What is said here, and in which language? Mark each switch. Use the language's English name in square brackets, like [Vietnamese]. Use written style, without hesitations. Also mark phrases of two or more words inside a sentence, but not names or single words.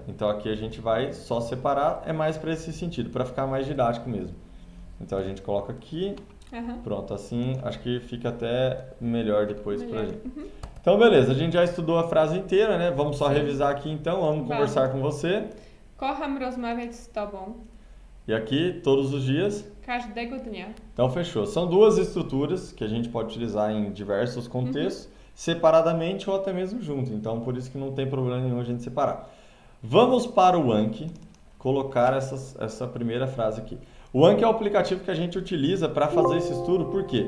[Portuguese] Então, aqui a gente vai só separar, é mais para esse sentido, para ficar mais didático mesmo. Então, a gente coloca aqui, pronto, assim, acho que fica até melhor depois pra gente. Então, beleza, a gente já estudou a frase inteira, né? Vamos só revisar aqui então, vamos conversar com você. [Polish] Kocham rozmawiać z tobą. [Portuguese] E aqui, todos os dias. [Polish] Każdego dnia. [Portuguese] Então, fechou. São duas estruturas que a gente pode utilizar em diversos contextos, separadamente ou até mesmo junto. Então, por isso que não tem problema nenhum a gente separar. Vamos para o Anki colocar essa primeira frase aqui. O Anki é o aplicativo que a gente utiliza para fazer esse estudo, por quê?